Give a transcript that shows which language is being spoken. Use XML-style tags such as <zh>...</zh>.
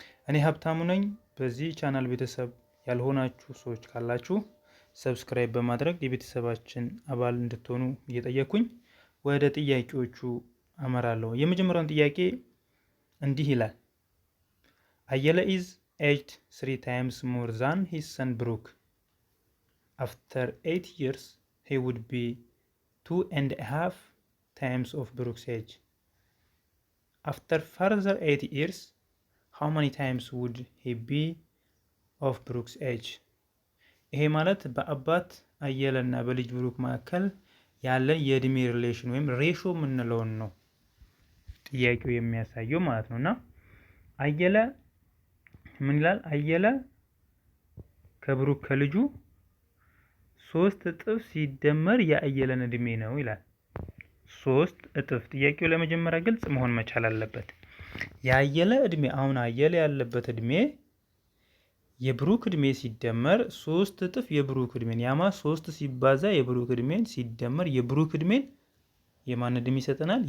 <am>እኔ ሀብታሙ ነኝ። በዚህ ቻናል ቤተሰብ ያልሆናችሁ ሰዎች ካላችሁ ሰብስክራይብ በማድረግ የቤተሰባችን አባል እንድትሆኑ እየጠየኩኝ ወደ ጥያቄዎቹ አመራለሁ። የመጀመሪያውን ጥያቄ እንዲህ ይላል። አየለ</am> <en>is aged 3 times more than his son Brooke. After 8 years, he would be 2.5 times of Brooke's age. After further 8 years, how many times would he be of Brooke's age?</en> <am>ይሄ ማለት በአባት አየለና በልጅ ብሩክ መካከል ያለ የእድሜ ሪሌሽን ወይም ሬሾ የምንለውን ነው ጥያቄው የሚያሳየው ማለት ነውና አየለ ምን ይላል? አየለ ከብሩክ ከልጁ 3 እጥፍ ሲደመር የአየለን እድሜ ነው ይላል። 3 እጥፍ። ጥያቄው ለመጀመሪያ ግልጽ መሆን መቻል አለበት። የአየለ እድሜ አሁን አየለ ያለበት እድሜ የብሩክ እድሜ ሲደመር 3 እጥፍ የብሩክ እድሜን ያማ 3 ሲባዛ የብሩክ እድሜን ሲደመር የብሩክ እድሜን የማን እድሜ ይሰጠናል?</am>